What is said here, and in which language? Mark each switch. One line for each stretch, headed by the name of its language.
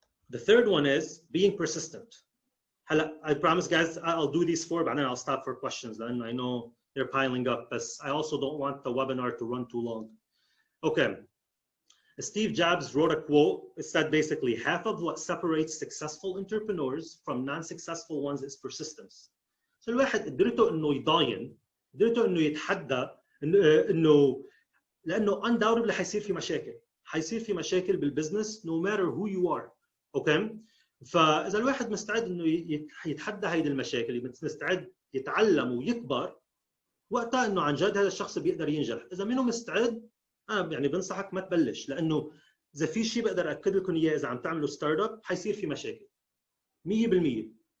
English: The third one is being persistent. I promise guys I'll do these four, but then I'll stop for questions. Then I know they're piling up, but I also don't want the webinar to run too long. Okay. Steve Jobs wrote a quote. It said basically half of what separates successful entrepreneurs from non-successful ones is persistence.
Arabic: So الواحد قدرته إنه يضاين، قدرته إنه يتحدى، إنه لأنه
English: undoubtedly
Arabic: حيصير في مشاكل. حيصير في مشاكل بالبزنس
English: no matter who you are. Okay.
Arabic: فإذا الواحد مستعد إنه يتحدى هيدي المشاكل، مستعد يتعلم ويكبر، وقتها إنه عن جد هذا الشخص بيقدر ينجح. إذا منه مستعد، أنا يعني بنصحك ما تبلش، لأنه إذا في شيء بقدر أكد لكم إياه، إذا عم تعملوا ستارت اب حيصير في مشاكل 100%.